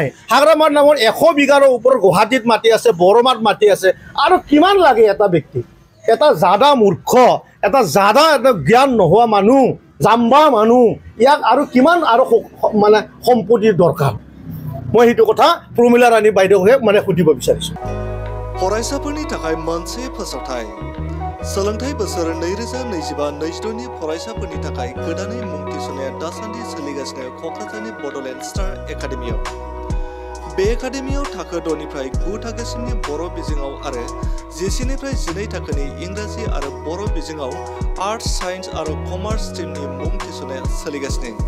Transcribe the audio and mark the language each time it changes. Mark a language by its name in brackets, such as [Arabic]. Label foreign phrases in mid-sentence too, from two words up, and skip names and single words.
[Assamese] হাগ্ৰামাৰ নামত 100 বিঘাৰ ওপৰত গুৱাহাটীত মাটি আছে, বৰমাত মাটি আছে। আৰু কিমান লাগে এটা ব্যক্তি? এটা জাদা মূৰ্খ, এটা জ্ঞান নোহোৱা মানুহ, জাম্বা মানুহ, ইয়াক আৰু কিমান আৰু মানে সম্পত্তিৰ দৰকাৰ? মই সেইটো কথা প্ৰমীলা ৰাণী বাইদেউকে মানে সুধিব বিচাৰিছোঁ। [Bodo] फरायसाफोरनि थाखाय मोनसे फोसावथाय। सोलोंथाइ बोसोर 2025-26 नि फरायसाफोरनि थाखाय गोदानै मुं थिसननाया दासान्दि सोलिगासिनो क'क्राझारनि बड'लेण्ड स्टार एकाडेमियाव। बे एकाडेमियाव थाखो 6 निफ्राय 9 थाखोसिमनि बर' बिजोङाव आरो 10 निफ्राय 12 थाखोनि इंराजि आरो बर' बिजोङाव आर्ट्स, साइन्स आरो कमार्स स्ट्रिमनि मुं थिसननाया सोलिगासिनो।